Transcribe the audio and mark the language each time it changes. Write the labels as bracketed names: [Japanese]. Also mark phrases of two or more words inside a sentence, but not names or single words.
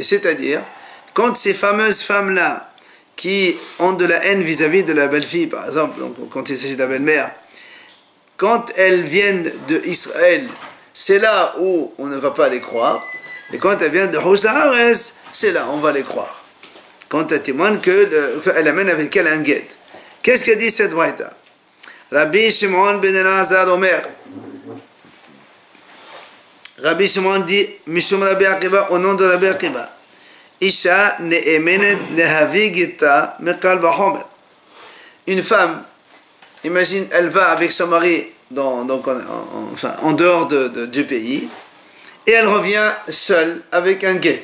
[French] C'est-à-dire, quand ces fameuses femmes-là qui ont de la haine vis-à-vis de la belle-fille, par exemple, donc quand il s'agit de la belle-mère, quand elles viennent d'Israël, c'est là où on ne va pas les croire. Et quand elles viennent de Hussaras, c'est là où on va les croire. Quand elles témoignent qu'elle amène avec elle un guet. Qu'est-ce que dit cette braïta? Rabbi Shimon ben Elazar Omer. Rabbi Shimon dit, Mishum Rabbi Akiva, au nom de Rabbi Akiva, [Hebrew] אשה נאמנת להביא גיטה מקל וחומר. [French] Une femme, imagine, elle va avec son mari en dehors du pays, et elle revient seule avec un guet.